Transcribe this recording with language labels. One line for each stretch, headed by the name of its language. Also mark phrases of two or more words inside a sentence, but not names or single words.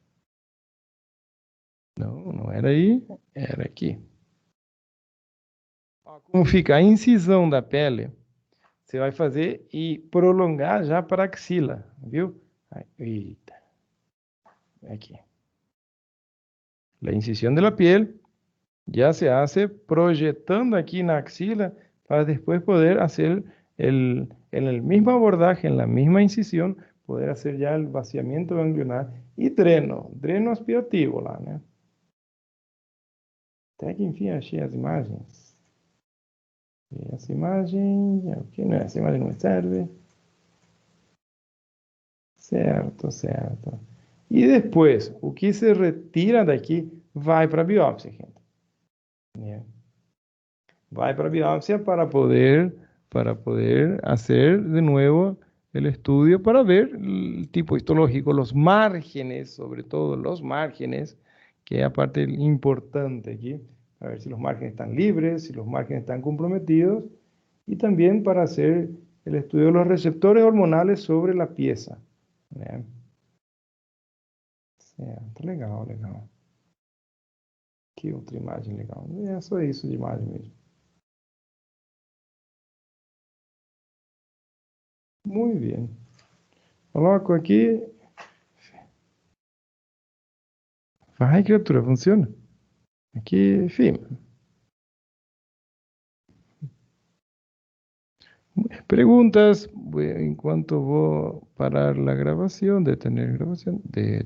Portuguese: Não era aí, era aqui. Como fica a incisão da pele, você vai fazer e prolongar já para a axila, viu? Eita. Aqui.
Spanish: A incisión de la piel ya se hace proyectando aquí
Portuguese: na axila
Spanish: para después poder hacer en el mismo abordaje, en la misma incisión, poder hacer ya el vaciamiento ganglionar y
Portuguese: dreno aspirativo lá, né? Até que enfim achei as imagens. E essa imagem, ok, não, essa imagem não me serve. Certo, certo. E depois, o que se retira daqui vai para a biópsia, gente. Né? Vai para a biópsia
Spanish: para poder hacer de nuevo el estudio para ver el tipo histológico, los márgenes, sobre todo los márgenes, que es la parte importante aquí, a ver si los márgenes están libres, si los márgenes están comprometidos, y también para hacer el estudio de los receptores hormonales sobre la pieza.
Portuguese: Né? Certo, legal, legal. Que outra imagem legal. É só isso de imagem mesmo. Muito bem. Coloco aqui. Vai, criatura, funciona. Aqui, firme.
Spanish: Preguntas,
Portuguese: enquanto vou parar
Spanish: la grabación, detener grabación,